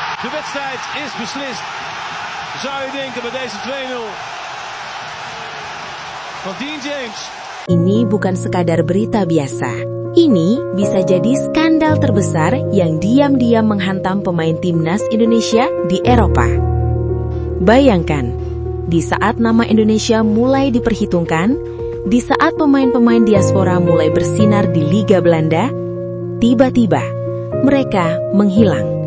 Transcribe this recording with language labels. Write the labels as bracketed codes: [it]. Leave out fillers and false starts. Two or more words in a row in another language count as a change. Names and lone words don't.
[nl] De wedstrijd is beslist. Zou je denken bij deze 2-0 van Dean James. [id] Ini bukan sekadar berita biasa. Ini bisa jadi skandal terbesar yang diam-diam menghantam pemain timnas Indonesia di Eropa. Bayangkan, di saat nama Indonesia mulai diperhitungkan, di saat pemain-pemain diaspora mulai bersinar di Liga Belanda, tiba-tiba mereka menghilang.